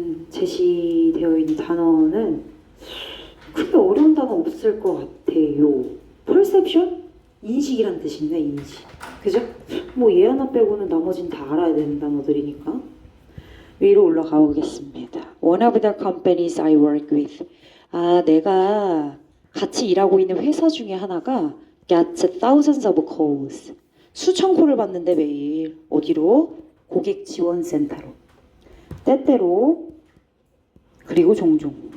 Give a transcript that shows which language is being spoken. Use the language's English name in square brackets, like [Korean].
[Korean] 제시되어 있는 단어는 크게 어려운 단어 없을 것 같아요. [English] perception? [Korean] 인식이란 뜻입니다, 인식. 그죠? 뭐 얘 하나 빼고는 나머지는 다 알아야 되는 단어들이니까. 위로 올라가 보겠습니다. [English] One of the companies I work with. [Korean] 내가 같이 일하고 있는 회사 중에 하나가 [English] gets thousands of calls. [Korean] 수천 콜을 받는데 매일. 어디로? 고객 지원센터로. 때때로 그리고 종종.